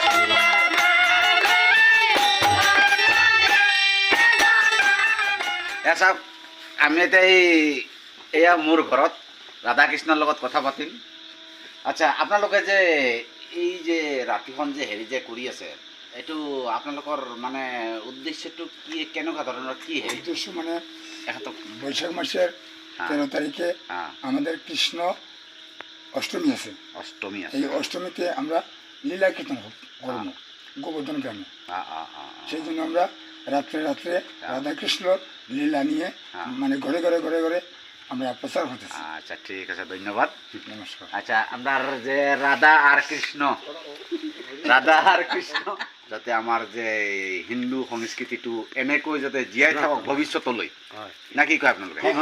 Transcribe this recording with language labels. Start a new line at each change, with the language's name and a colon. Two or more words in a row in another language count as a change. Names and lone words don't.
Assamese: চাওক, আমি এতিয়া এয়া মোৰ ঘৰত ৰাধা কৃষ্ণৰ লগত কথা পাতিম। আচ্ছা, আপোনালোকে যে এই যে ৰাতিখন যে হেৰি যে কৰি আছে, এইটো আপোনালোকৰ মানে উদ্দেশ্যটো কি, কেনেকুৱা ধৰণৰ কি হেৰি?
Bangla: উদ্দেশ্য মানে বৈশাখ মাসের 13 তারিখে আমাদের কৃষ্ণ অষ্টমী আছে। অষ্টমী আছে। এই অষ্টমীতে আমরা লীলা কীর্তন করব গোবর্ধন গ্রামে। সেই জন্য আমরা রাত্রে রাত্রে রাধাকৃষ্ণ লীলা নিয়ে মানে ঘরে ঘরে ঘরে ঘরে আমরা প্রচার করতেছি।
Assamese: আচ্ছা, ঠিক আছে, ধন্যবাদ, নমস্কার। আচ্ছা,
Bangla: আপনার যে রাধা আর কৃষ্ণ
Assamese: যাতে আমাৰ যে হিন্দু সংস্কৃতিটো এনেকৈ যাতে জীয়াই থাকক ভৱিষ্যতলৈ, না কি কয় আপোনালোকে?